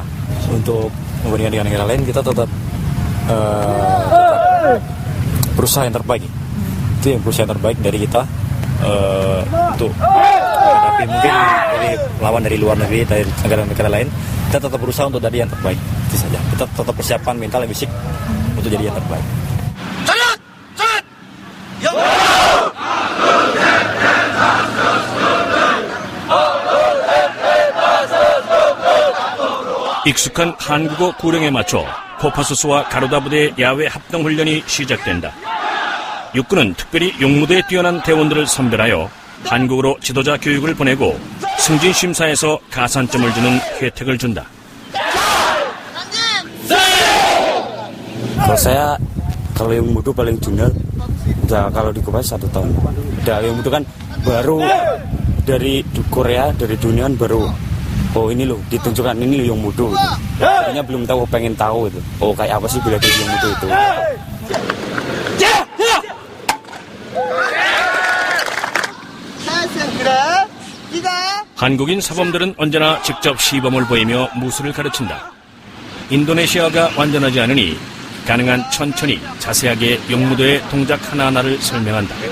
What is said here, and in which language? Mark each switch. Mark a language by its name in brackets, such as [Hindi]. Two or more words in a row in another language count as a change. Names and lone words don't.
[Indonesian] Untuk membandingkan dengan negara lain, kita tetap berusaha yang terbaik. Itu yang berusaha yang terbaik dari kita untuk menghadapi mungkin dari lawan dari luar negeri, dari negara-negara lain. Kita tetap berusaha untuk jadi yang terbaik. Itu saja. Kita tetap persiapan mental dan fisik untuk jadi yang terbaik. [Korean] 익숙한 한국어 구령에 맞춰 코파수스와 가루다 부대의 야외 합동 훈련이 시작된다. 육군은 특별히 용무대에 뛰어난 대원들을 선별하여 한국으로 지도자 교육을 보내고 승진 심사에서 가산점을 주는 혜택을 준다. [Indonesian] Kalau saya, kalau Yongmudo paling junior, kalau di Kopassus 1 tahun. Yongmudo kan baru dari Korea, dari dunia baru. Oh ini loh, ditunjukkan ini loh Yongmudo. Kayaknya belum tahu, pengen tahu itu. Oh kayak apa sih bela diri Yongmudo itu? [Korean] 한국인 사범들은 언제나 직접 시범을 보이며 무술을 가르친다. 인도네시아가 완전하지 않으니 가능한 천천히 자세하게 용무도의 동작 하나하나를 설명한다.